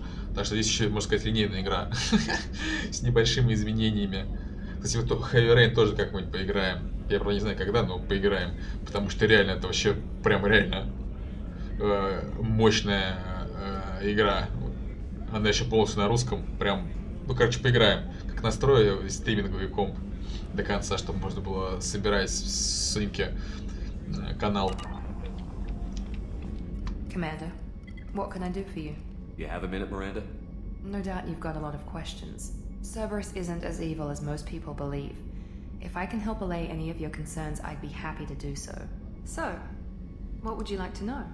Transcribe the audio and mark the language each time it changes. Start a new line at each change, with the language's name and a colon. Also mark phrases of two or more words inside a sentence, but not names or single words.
Russian: Так что здесь еще, можно сказать, линейная игра с небольшими изменениями. Кстати, вот Heavy Rain тоже как-нибудь поиграем. Я, правда, не знаю когда, но поиграем. Потому что реально, это вообще прям реально мощная игра. Она еще полностью на русском. Прям, ну, короче, поиграем. Как настрою стриминговый комп до конца, чтобы можно было собирать с синки канал.
English: Commander, what can I do for you? You have a minute, Miranda? No doubt you've got a lot of questions. Cerberus isn't as evil as most people believe. If I can help allay any of your concerns, I'd be happy to do so. So, what would you like to know?